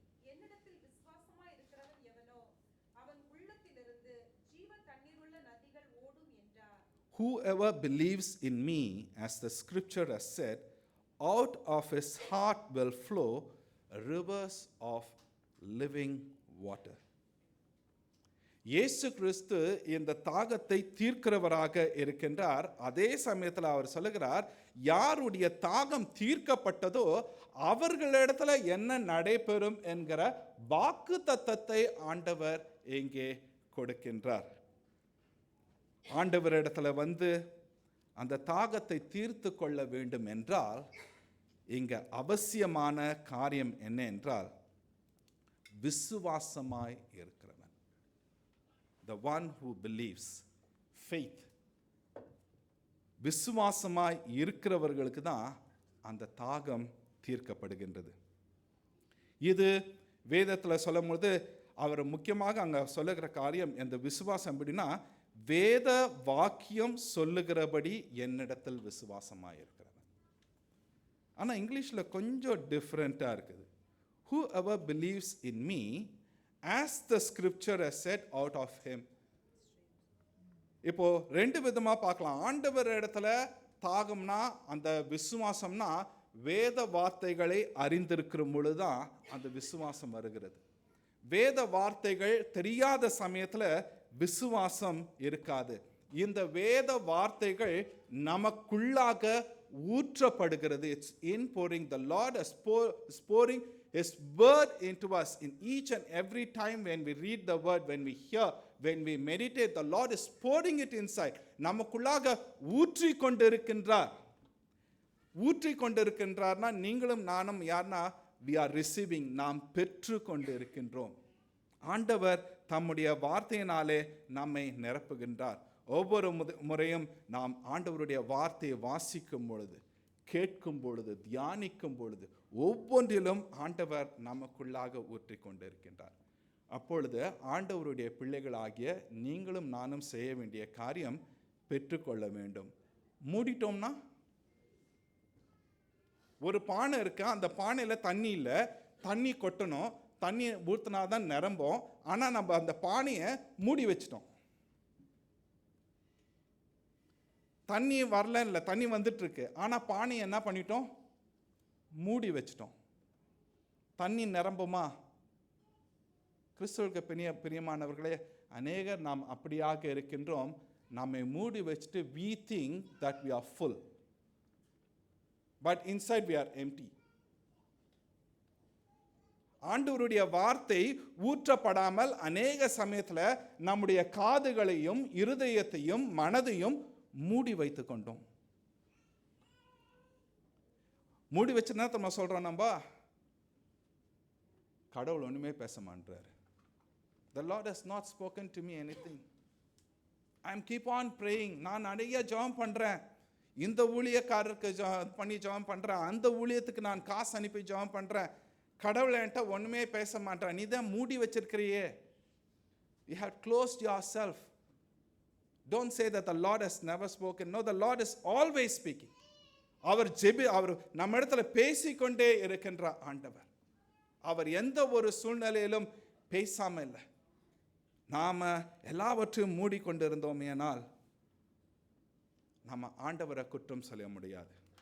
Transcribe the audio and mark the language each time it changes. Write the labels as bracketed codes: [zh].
[ta] என்னிடத்தில் விசுவாசமாய் இருக்கிறவன் எவனோ அவன் உள்ளத்திலிருந்து ஜீவ தண்ணீருள்ள நதிகள் ஓடும் என்றார். [en] Whoever believes in me, as the scripture has said, out of his heart will flow rivers of living water. [ta] இயேசு கிறிஸ்து இந்த தாகத்தை தீர்க்கிறவராக இருக்கின்றார். அதே சமயத்தில் அவர் சொல்லுகிறார், யாருடைய தாகம் தீர்க்கப்பட்டதோ அவர்களிடத்துல என்ன நடைபெறும் என்கிற வாக்கு தத்தத்தை ஆண்டவர் இங்கே கொடுக்கின்றார். ஆண்டவரிடத்துல வந்து அந்த தாகத்தை தீர்த்து கொள்ள வேண்டும் என்றால் இங்க அவசியமான காரியம் என்ன என்றால் விசுவாசமாய் இருக்கிறவன். [en] The one who believes, faith. [ta] விசுவாசமாய் இருக்கிறவர்களுக்கு தான் அந்த தாகம் தீர்க்கப்படுகின்றது. இது வேதத்தில் சொல்லும்போது அவர் முக்கியமாக அங்கே சொல்லுகிற காரியம் இந்த விசுவாசம் எப்படின்னா, வேத வாக்கியம் சொல்லுகிறபடி என்னிடத்தில் விசுவாசமாய் இருக்கிறவன். ஆனால் இங்கிலீஷில் கொஞ்சம் டிஃப்ரெண்ட்டாக இருக்குது. [en] Whoever believes in me, as the scripture has said, out of him. [ta] இப்போ ரெண்டு விதமாக பார்க்கலாம். ஆண்டவர் இடத்துல தாகம்னா அந்த விசுவாசம்னா வேத வார்த்தைகளை அறிந்திருக்கிற பொழுதுதான் அந்த விசுவாசம் வருகிறது. வேத வார்த்தைகள் தெரியாத சமயத்தில் விசுவாசம் இருக்காது. இந்த வேத வார்த்தைகள் நமக்குள்ளாக ஊற்றப்படுகிறது. [en] It's inpouring. The Lord is pouring His word into us in each and every time when we read the word, when we hear, when we meditate, the Lord is pouring it inside. [ta] நமக்குள்ளாக ஊற்றி கொண்டிருக்கின்றார். ஊற்றி கொண்டிருக்கின்றார்னா நீங்களும் நானும் யார்னா [en] we are receiving, [ta] நாம் பெற்று கொண்டிருக்கின்றோம். ஆண்டவர் தம்முடைய வார்த்தையினாலே நம்மை நிரப்புகின்றார். ஒவ்வொரு முறையும் நாம் ஆண்டவருடைய வார்த்தையை வாசிக்கும் பொழுது, கேட்கும் பொழுது, தியானிக்கும் பொழுது ஒவ்வொன்றிலும் ஆண்டவர் நமக்குள்ளாக ஊற்றி கொண்டிருக்கின்றார். அப்பொழுது ஆண்டவருடைய பிள்ளைகளாகிய நீங்களும் நானும் செய்ய வேண்டிய காரியம் பெற்றுக்கொள்ள வேண்டும். மூடிட்டோம்னா, ஒரு பானை இருக்கு, அந்த பானையில் தண்ணி இல்லை, தண்ணி கொட்டணும், தண்ணி ஊற்றினாதான் நிரம்பும். ஆனால் நம்ம அந்த பானையை மூடி வச்சிட்டோம். தண்ணி வரல இல்லை, தண்ணி வந்துட்டு இருக்கு, ஆனால் பானையை என்ன பண்ணிட்டோம்? மூடி வச்சிட்டோம். தண்ணி நிரம்புமா? கிறிஸ்துவுக்கு பிரியமானவர்களே, அநேகர் நாம் அப்படியாக இருக்கின்றோம். நம்மை மூடி வச்சுட்டு [en] we think that we are full, but inside we are empty. [ta] ஆண்டவருடைய வார்த்தை ஊற்றப்படாமல் அநேக சமயத்தில் நம்முடைய காதுகளையும் இருதயத்தையும் மனதையும் மூடி வைத்து கொண்டோம். மூடி வச்சுன்னா நம்ம சொல்றோம், நம்ம கடவுள் ஒண்ணுமே பேச மாட்டார். [en] The Lord has not spoken to me anything. I am keep on praying. [ta] நான் நிறைய ஜெபம் பண்றேன், இந்த ஊழியக்காரருக்கு பண்ணி ஜெபம் பண்றேன், அந்த ஊழியத்துக்கு நான் காசு அனுப்பி ஜெபம் பண்றேன், கடவுள் என்கிட்ட ஒண்ணுமே பேச மாட்டேன். நீ தான் மூடி வச்சிருக்கிறியே. [en] You have closed yourself. Don't say that the Lord has never spoken. No, the Lord is always speaking. [ta] அவர் நம்ம இடத்துல பேசிக்கொண்டே இருக்கின்ற ஆண்டவர். அவர் எந்த ஒரு சூழ்நிலையிலும் பேசாம இல்லை. நாம எல்லாவற்றையும் மூடிக்கொண்டிருந்தோமேனால் நம்ம ஆண்டவரை குற்றம் சொல்ல முடியாது.